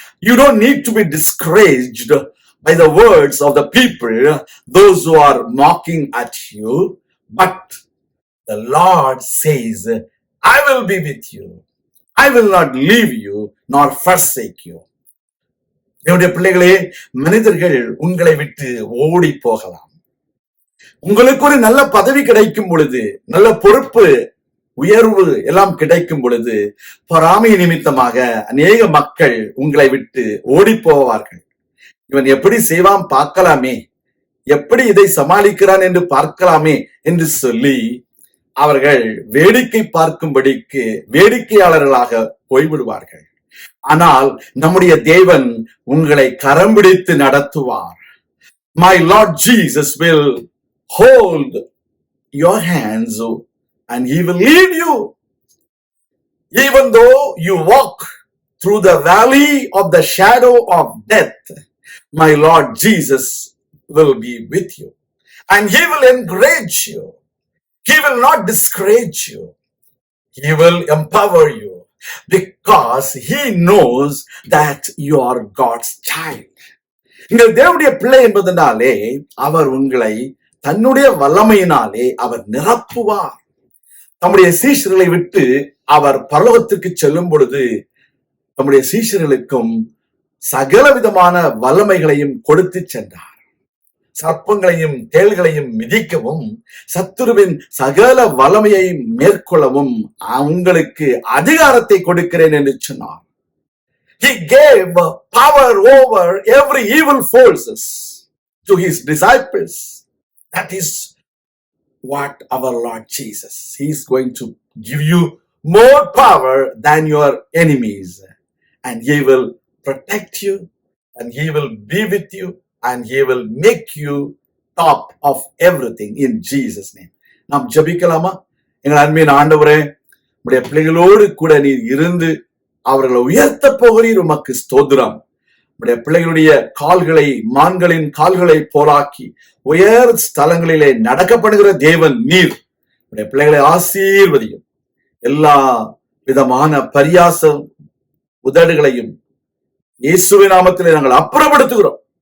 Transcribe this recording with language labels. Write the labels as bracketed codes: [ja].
[en] You don't need to be discouraged by the words of the people, those who are mocking at you. But the Lord says, I will be with you. I will not leave you nor forsake you. [ta] என்னுடைய பிள்ளைகளே, மனிதர்கள் உங்களை விட்டு ஓடி போகலாம். உங்களுக்கு ஒரு நல்ல பதவி கிடைக்கும் பொழுது, நல்ல பொறுப்பு உயர்வு எல்லாம் கிடைக்கும் பொழுது, பொறாமை நிமித்தமாக அநேக மக்கள் உங்களை விட்டு ஓடி போவார்கள். இவன் எப்படி செய்வான் பார்க்கலாமே, எப்படி இதை சமாளிக்கிறான் என்று பார்க்கலாமே என்று சொல்லி அவர்கள் வேடிக்கை பார்க்கும்படிக்கு வேடிக்கையாளர்களாக போய்விடுவார்கள். ஆனால் நம்முடைய தேவன் உங்களை கரம் பிடித்து நடத்துவார். [en] My Lord Jesus will hold your hands and he will lead you. Even though you walk through the valley of the shadow of death, my Lord Jesus will be with you, and he will encourage you. He will not discourage you. He will empower you, because he knows that you are God's child. [ta] நீங்கள் தேவனுடைய பிள்ளை என்பதனாலே அவர் உங்களை தன்னுடைய வல்லமையினாலே அவர் நிரப்புவார். தம்முடைய சீஷர்களை விட்டு அவர் பரலோகத்திற்கு செல்லும் பொழுது தம்முடைய சீஷர்களுக்கும் சகல விதமான வல்லமைகளையும் கொடுத்து சென்றார். சர்ப்பங்களையும் தேள்களையும் மிதிக்கவும் சத்துருவின் சகல வல்லமையை மேற்கொள்ளவும் உங்களுக்கு அதிகாரத்தை கொடுக்கிறேன் என்று சொன்னார். [en] He gave power over every evil forces to his disciples. That is what our Lord Jesus, he is going to give you more power than your enemies, and he will protect you, and he will be with you, and he will make you top of everything in Jesus name. [ta] நாம் ஜெபிக்கலாமா? எங்கள் அன்பின் ஆண்டவரே, உம்முடைய பிள்ளைகளோடு கூட நீர் இருந்து அவர்களை உயர்த்த போகிறீர். உமக்கு ஸ்தோத்திரம். உம்முடைய பிள்ளைகளுடைய கால்களை மான்களின் கால்களை போலாக்கி உயர் ஸ்தலங்களிலே நடக்கப்படுகிற தேவன் நீர். உம்முடைய பிள்ளைகளை ஆசீர்வதியும். எல்லா விதமான பரியாச உதடுகளையும் இயேசுவின் நாமத்திலே நாங்கள் அப்புறப்படுத்துகிறோம்.